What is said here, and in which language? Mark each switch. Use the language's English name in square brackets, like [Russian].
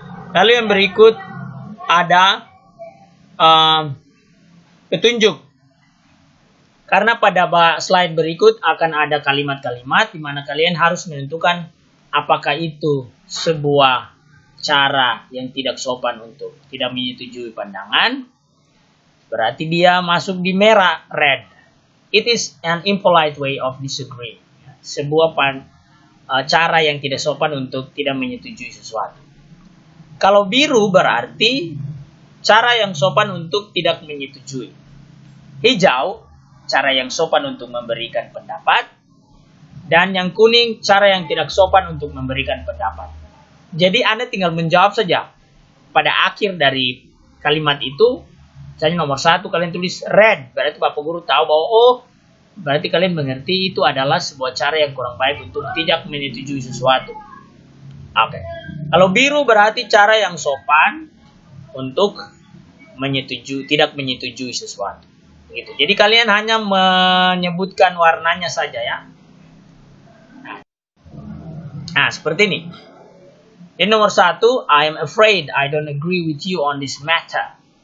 [Indonesian] Lalu yang berikut ada petunjuk. Karena pada slide berikut akan ada kalimat-kalimat di mana kalian harus menentukan apakah itu sebuah cara yang tidak sopan untuk tidak menyetujui pandangan. Berarti dia masuk di merah, red. [English] It is an impolite way of disagreeing. [Indonesian] Sebuah cara yang tidak sopan untuk tidak menyetujui sesuatu. Kalau biru berarti cara yang sopan untuk tidak menyetujui. Hijau, cara yang sopan untuk memberikan pendapat. Dan yang kuning, cara yang tidak sopan untuk memberikan pendapat. Jadi Anda tinggal menjawab saja. Pada akhir dari kalimat itu, misalnya nomor 1 kalian tulis red. Berarti Bapak Guru tahu bahwa berarti kalian mengerti itu adalah sebuah cara yang kurang baik untuk tidak menyetujui sesuatu. Oke. Kalau biru berarti cara yang sopan untuk tidak menyetujui sesuatu. Gitu. Jadi kalian hanya menyebutkan warnanya saja ya. Nah, seperti ini. Ini nomor 1, [English] I am afraid I don't agree with you on this matter.